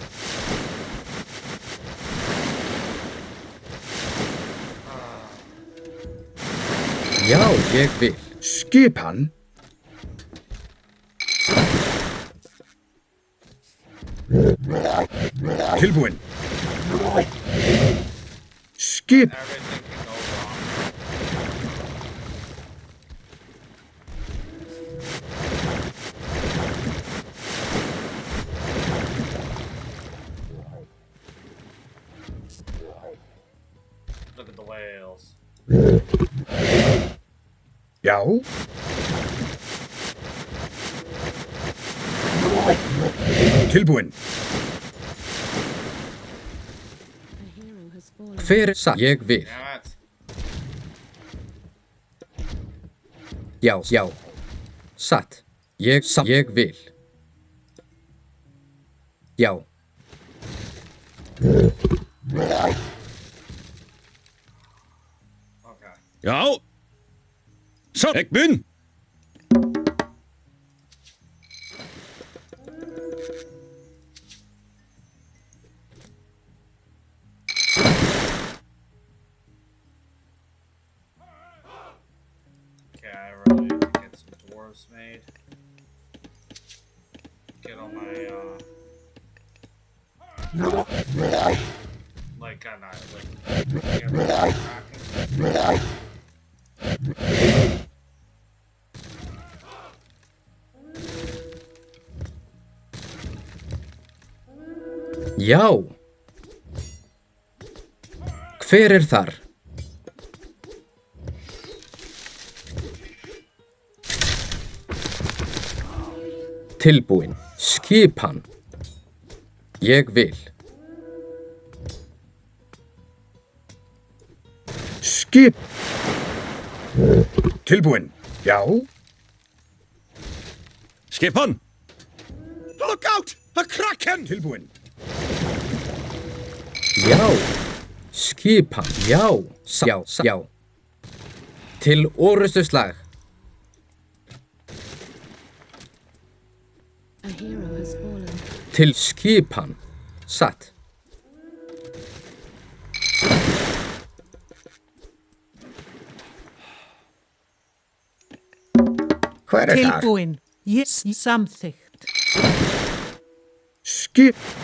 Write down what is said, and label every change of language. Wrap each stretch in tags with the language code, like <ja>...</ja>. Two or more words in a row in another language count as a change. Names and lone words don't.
<is>Já, ég vil. Skipan. Tilbúin. Skip.</is> <en>Everything can go wrong. Look at the whales.</en> <is>Já. Tilbúin. Hver er satt? Ég vil.</is> <en>Damn it.</en> <is>Já, já. Satt. Ég vil. Já. Okay. Já. Så, ek mun.</is> <en>Okay, I really need to get some dwarves made. Get all my, like, get rid of cracking. Já.</en> <is>Hver er þar? Tilbúin. Skipan. Ég vil. Skip. Tilbúin. Já. Skipan.</is> <en>Look out! A kraken!</en> <is>Tilbúin. Já. Skipan. Já. Já. Já. Til orustuslag.</is> <en>A hero has fallen.</en> <is>Til skipan. Satt. Hver er þar? Tilbúin. Ég samþykkt. Skip.</is>